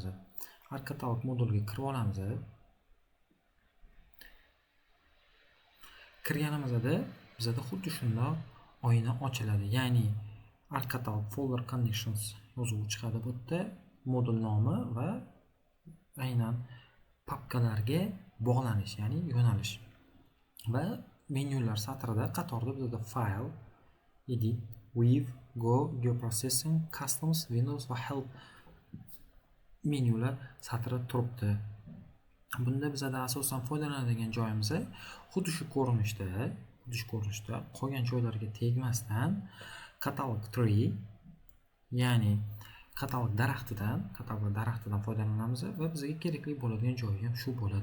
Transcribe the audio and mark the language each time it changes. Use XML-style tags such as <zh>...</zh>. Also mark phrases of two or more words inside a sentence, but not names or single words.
<uz>ArcCatalog moduliga kirib olamiz. Kirganimizda bizda xuddi shunday oyna ochiladi, ya'ni ArcCatalog</uz> <en>folder connections</en> <uz>yozuvi chiqadi. Bu yerda modul nomi va aynan papkalarga bog'lanish, ya'ni yo'nalish va menyular satrida qatorda bizda</uz> <en>file, edit, weave, go, geoprocessing, customs, windows</en> <uz>va help menyular satri turibdi. Bunda bizda asosan foydalanadigan joyimiz xuddi shu ko'rinishda qolgan joylarga tegmasdan katalog tree, ya'ni katalog daraxtidan foydalanamiz va bizga kerakli bo'ladigan joyi ham shu bo'ladi.</uz>